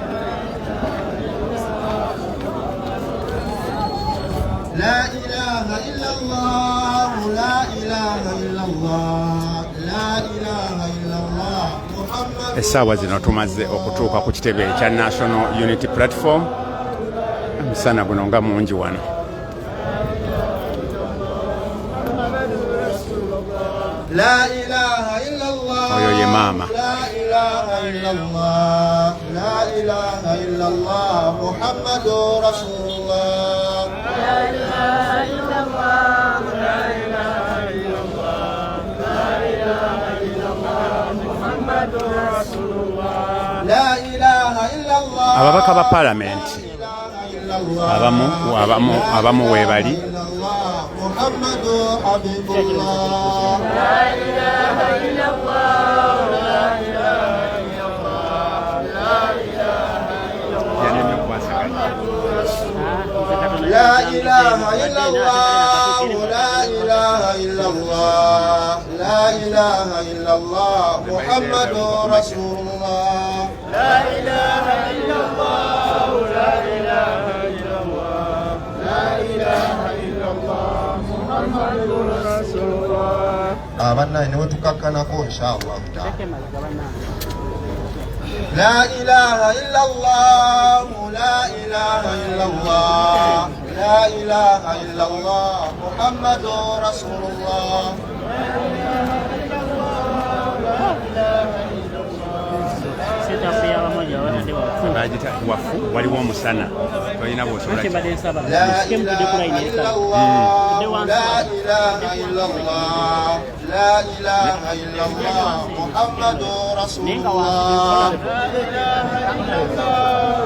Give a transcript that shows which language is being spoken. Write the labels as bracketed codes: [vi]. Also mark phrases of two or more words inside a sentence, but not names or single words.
[ar] لا إله إلا الله، لا إله إلا الله، لا إله إلا الله. [lg] Essaawa zino tumaze okutuuka ku kitebe ekya National Unity Platform. Omusana guno nga mungi wano. [ar] لا إله إلا الله. [lg] Oyo ye maama. [ar] لا إله إلا الله. لا إله إلا الله. محمد رسول الله. لا إله إلا الله. لا إله إلا الله. لا إله إلا الله. محمد رسول الله. لا إله إلا الله. [lg] Ababaka ba Parliament abamu weebali. [ar] محمد حبيب الله. لا إله إلا الله. لا إله إلا الله. لا إله إلا الله. لا إله إلا الله. لا إله إلا الله. لا إله إلا الله. محمد رسول الله. لا إله إلا الله. لا إله إلا الله. لا إله إلا الله. محمد رسول الله. [lg] Abanna ne wetukakkanako inshallah. [ar] لا إله إلا الله. لا إله إلا الله. لا إله إلا الله. محمد رسول الله. لا إله إلا الله. لا إله [lg] Bajita wafu waliwo omusana tolina bw'osobola. [ar] لا إله إلا الله. لا إله إلا الله. لا إله إلا الله. محمد رسول الله. لا إله إلا الله.